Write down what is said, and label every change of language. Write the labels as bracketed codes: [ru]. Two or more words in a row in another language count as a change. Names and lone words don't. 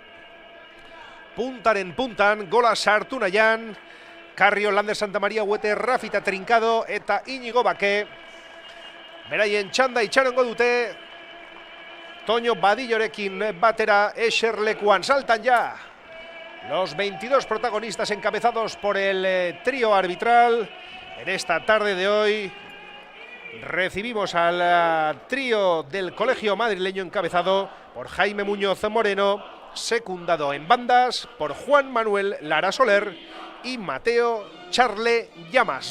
[eu] puntaren puntan, gola sartu nahian, Carrio, Lander, Santa Maria, Huete, Rafita Trincado eta Íñigo Bake. Beraien txanda itxarongo dute, Toño Badillorekin batera eserlekuan. [es] Saltan ya los 22 protagonistas encabezados por el trío arbitral. En esta tarde de hoy recibimos al trío del colegio madrileño encabezado por Jaime Muñoz Moreno, secundado en bandas por Juan Manuel Lara Soler y Mateo Charle Llamas.